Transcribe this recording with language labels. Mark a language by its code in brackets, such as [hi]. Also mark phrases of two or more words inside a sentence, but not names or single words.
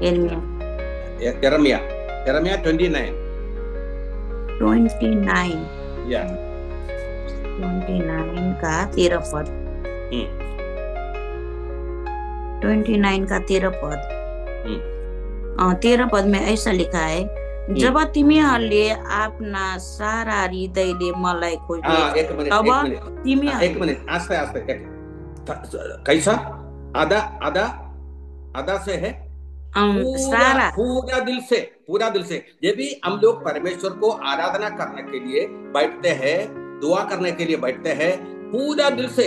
[hi] यिर्मयाह 29 या 29 का 13 पद। 29 का 13 पद। [ne] 13 [hi] पद में ऐसा लिखा है, [ne] जब तिमीहरूले आफ्ना सारा हृदयले मलाई खोजे तब तिमीहरू। [hi] एक मिनट आस्ते कैसा आधा से है सारा पूरा दिल से। ये भी हम लोग परमेश्वर को आराधना करने के लिए बैठते हैं, दुआ करने के लिए बैठते हैं पूरा दिल से।